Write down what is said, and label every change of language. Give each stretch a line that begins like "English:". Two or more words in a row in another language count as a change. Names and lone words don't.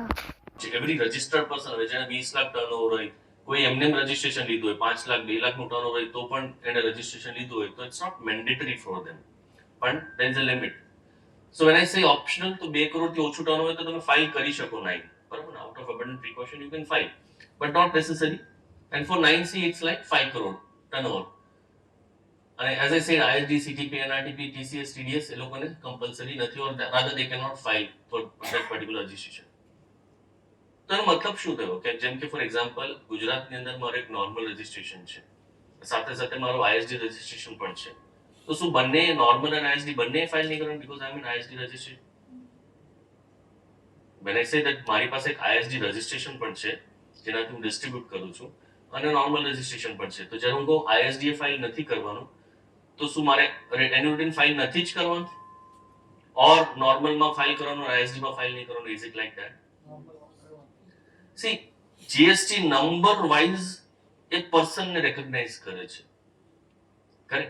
English: every registered person
Gujarati: હવે જેને 20 લાખ ટર્નઓવર હોય, કોઈ એમને રજિસ્ટ્રેશન લીધું હોય, 5 લાખ 2 લાખનું ટર્નઓવર હોય તો પણ એને રજિસ્ટ્રેશન લીધું હોય તો
English: it's not mandatory for them,
Gujarati: પણ
English: there is a limit. so when I say optional,
Gujarati: તો 2 કરોડથી ઓછું ટર્નઓવર હોય તો તમે ફાઇલ કરી શકો 9, બરાબર?
English: out of abundant precaution you can file, but not necessary. And for 9C it's like 5 crore turnover. And as I said, ISD, CTP, NRTP,
Gujarati: TCS, TDS એ લોકોને compulsory નથી,
English: or rather they cannot file for that particular registration.
Gujarati: તો એનો મતલબ શું થયો કે જેમ કે
English: for example
Gujarati: ગુજરાતની અંદર મારું એક
English: normal registration
Gujarati: છે, સાથે સાથે મારું ISD રજિસ્ટ્રેશન પણ છે, તો શું બંને નોર્મલ અને ISD બંને ફાઇલ નહીં કરવાનું
English: because I am in ISD registration? When I say that
Gujarati: મારી પાસે એક ISD રજિસ્ટ્રેશન પણ છે જેનાથી હું ડિસ્ટ્રીબ્યુટ કરું છું અને
English: normal registration
Gujarati: પણ છે, તો જ્યારે હું કહું ISD ફાઇલ નથી કરવાનું તો શું મારે એન્યુઇટી ફાઇલ નથી જ કરવાનું ઓર નોર્મલમાં ફાઇલ કરવાનું ISD માં ફાઇલ નહીં કરવાનું?
English: is it like that?
Gujarati: સી, GST નંબર વાઇઝ એ પર્સનને રેકગ્નાઇઝ કરે છે, કરેક્ટ?